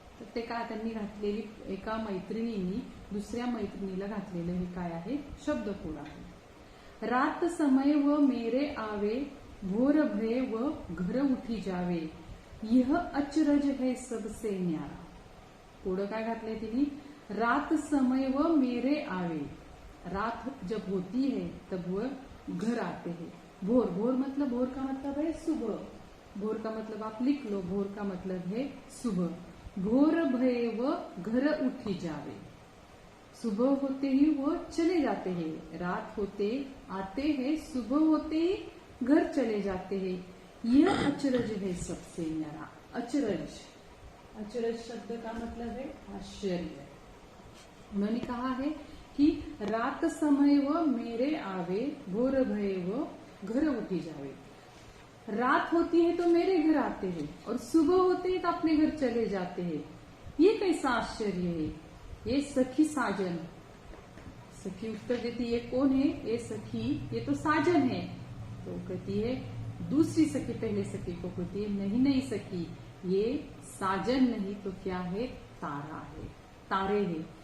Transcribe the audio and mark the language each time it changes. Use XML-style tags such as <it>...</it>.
<mr>तर ते काय, त्यांनी घातलेली एका मैत्रिणींनी दुसऱ्या मैत्रिणीला घातलेलं हे काय आहे, शब्दकोड आहे.</mr> <hi>रात समय व मेरे आवे, भोर भये व घर उठी जावे, यह अचरज है सबसे न्यारा.</hi> <mr>पुढं काय घातलंय तिने,</mr> <hi>रात समय व मेरे आवे. रात जब होती है तब वह घर आते हैं. भोर मतलब भोर का मतलब है सुबह. भोर का मतलब आप लिख लो, भोर का मतलब है सुबह. भोर भये व घर उठी जावे. सुबह होते ही वो चले जाते हैं, रात होते आते हैं, सुबह होते ही घर चले जाते हैं. यह अचरज है सबसे न्यारा. अचरज शब्द का मतलब है आश्चर्य. उन्होंने कहा है कि रात समय व मेरे आवे, भोर भये व घर उठी जावे. रात होती है तो मेरे घर आते हैं और सुबह होते हैं तो अपने घर चले जाते हैं. ये कैसा आश्चर्य है. ये सखी साजन. सखी उत्तर देती है, कौन है ये सखी, ये तो साजन है. तो कहती है दूसरी सखी पहले सखी को कहती है, नहीं सखी, ये साजन नहीं तो क्या है, तारा है, तारे हैं.</hi>